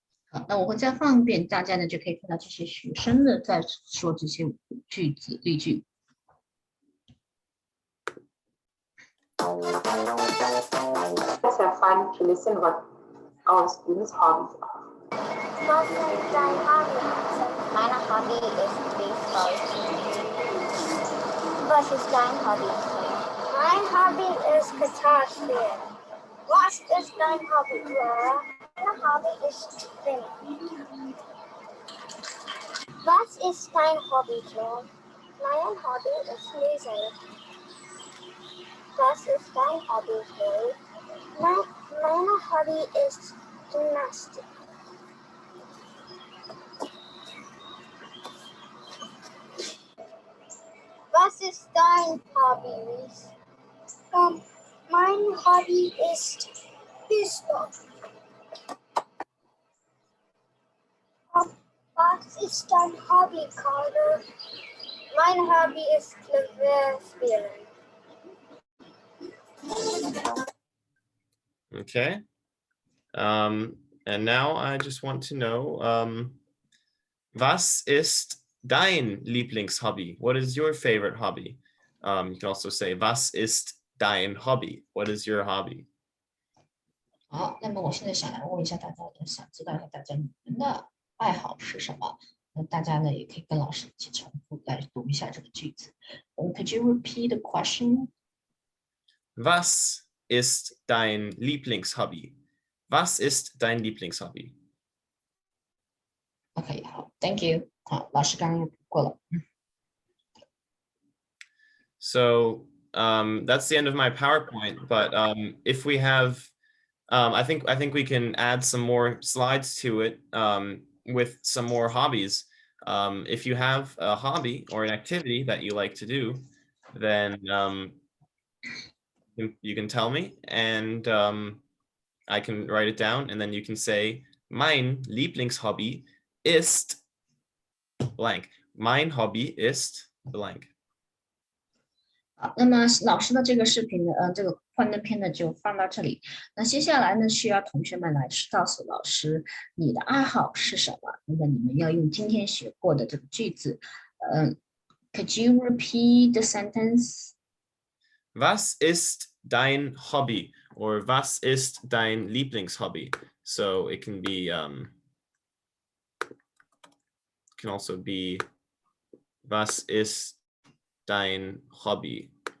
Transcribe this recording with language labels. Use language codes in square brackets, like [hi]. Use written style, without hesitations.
[zh] 好，那我会再放一遍，大家呢就可以看到这些学生呢在说这些句子例句。 [en] Let's have fun to listen what our students' hobbies are. [de] Was ist dein Hobby? Meine Hobby ist Baseball. Was ist dein Hobby? Mein Hobby ist Gitarre spielen. Was ist dein Hobby, Clara? Mein Hobby ist Singen. Was ist dein Hobby, Clara? Mein Hobby ist Lesen. Was ist dein Hobby, Chloe? Mein Hobby ist Gymnastik. Was ist dein Hobby, Reese? Mein Hobby ist Fußball. Was ist dein Hobby, Carter? Mein Hobby ist Klavier spielen. [en] Okay. And now I just want to know, [de] was ist dein Lieblingshobby? [en] What is your favorite hobby? You can also say, [de] was ist dein Hobby? [en] What is your hobby? [zh] 好，那么我现在想来问一下大家，想知道一下大家你们的爱好是什么？那大家呢也可以跟老师一起重复来读一下这个句子。 [en] Could you repeat the question? [de] Was ist dein Lieblingshobby? Was ist dein Lieblingshobby? [en] OK， 好 ，Thank you。 [zh] 好，老师刚刚过了。 [en] So that's the end of my PowerPoint. But if we have, I think we can add some more slides to it with some more hobbies. If you have a hobby or an activity that you like to do, then you can tell me, and I can write it down, and then you can say, [de] mein Lieblingshobby ist blank. Mein Hobby ist blank. [zh] 好，那么老师的这个视频呢，这个幻灯片呢就放到这里。那接下来呢，需要同学们来告诉老师你的爱好是什么。那么你们要用今天学过的这个句子。 [en] Could you repeat the sentence? [de] Was ist dein Hobby? Or was ist dein Lieblingshobby? [en] So it can be, can also be, [de] was ist dein Hobby?